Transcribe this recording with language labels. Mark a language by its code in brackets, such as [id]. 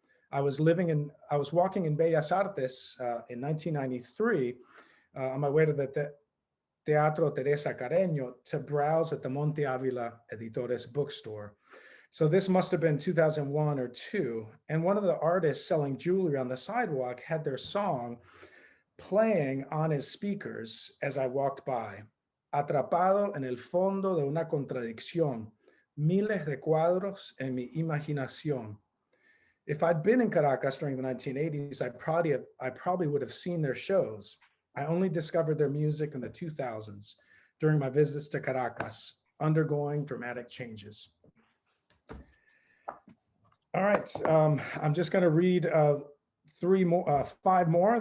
[en] I was walking in Bellas Artes in 1993 on my way to the Teatro Teresa Carreño to browse at the Monte Avila Editores bookstore. So this must have been 2001 or 2. And one of the artists selling jewelry on the sidewalk had their song playing on his speakers as I walked by. [es] Atrapado en el fondo de una contradicción, miles de cuadros en mi imaginación. [en] If I'd been in Caracas during the 1980s, I probably would have seen their shows. I only discovered their music in the 2000s during my visits to Caracas, undergoing dramatic changes. All right, I'm just going to read 5 more.